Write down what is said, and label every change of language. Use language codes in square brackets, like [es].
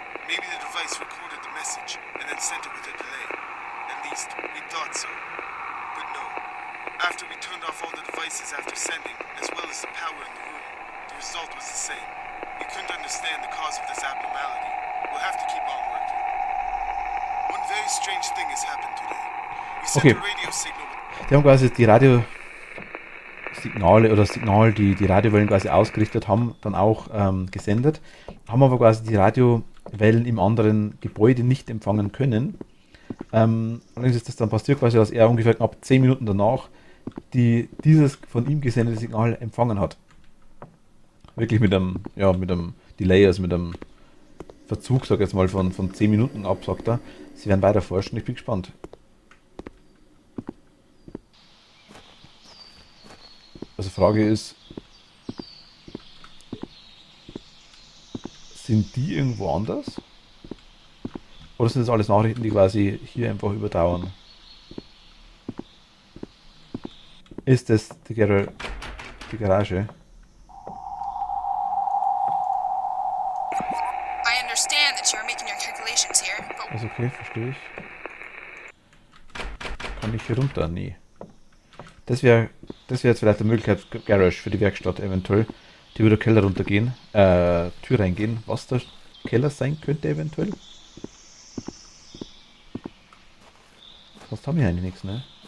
[en] Maybe the device recorded the message and then sent it with a delay. At least, we thought so. But no. After we turned off all the devices after sending, as well as the power in the room, the result was the same. We couldn't understand the cause of this abnormality. We'll have to keep on working. One very strange thing has happened today. We sent Okay. a radio signal with [de] Die haben quasi die Radiosignale oder Signal, die Radiowellen quasi ausgerichtet haben, dann auch gesendet, haben aber quasi die Radiowellen im anderen Gebäude nicht empfangen können. Allerdings ist das dann passiert quasi, dass er ungefähr knapp 10 Minuten danach dieses von ihm gesendete Signal empfangen hat. Wirklich mit einem Delay, also mit einem Verzug, sag ich jetzt mal, von 10 Minuten ab, sagt er. Sie werden weiter forschen, ich bin gespannt. Also Frage ist, Sind die irgendwo anders? Oder sind das alles Nachrichten, die quasi hier einfach überdauern? Ist das die Garage? [en] I understand that you are making your calculations here, but [de] Also okay, verstehe ich. Kann ich hier runter? Nee. Das wäre jetzt vielleicht eine Möglichkeit, Garage für die Werkstatt eventuell. Die würde Keller runtergehen, Tür reingehen, was der Keller sein könnte eventuell. Sonst haben wir eigentlich nichts, ne?